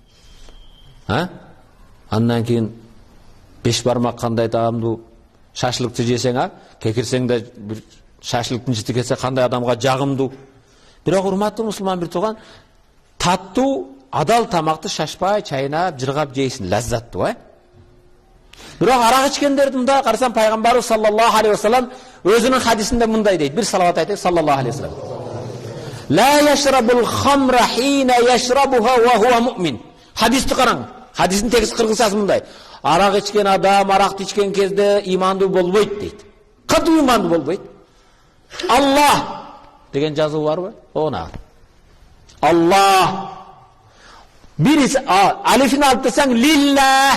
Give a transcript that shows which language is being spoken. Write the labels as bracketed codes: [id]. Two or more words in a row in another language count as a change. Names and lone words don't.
[ky] Андан кийин беш бармак кандай даамдуу, шашлыкты жесең, кекирсең да бир шашлыктын жити келсе кандай адамга жагымдуу. Бирок урматтуу мусулман бир тууган, таттуу, адал тамакты шашпай чайнап, жыргап жейсин, лаззаттуу, Бирок арак ичкендерди мындай карасам, пайгамбарыбыз [ar] صلى الله عليه وسلم [ky] өзүнүн хадисинде мындай дейт. Бир салават айтайык, [ar] صلى الله عليه وسلم. لا يشرب الخمر حين يشربها وهو مؤمن. [ky] Хадисти караң. Хадистин текст кыргызчасы мындай. Арак ичкен адам аракты ичкен кезде имандуу болбойт дейт. Катуу имандуу болбойт. Аллах деген жазуу барбы? Она. Аллах. Бириси алифин алып десең лилла.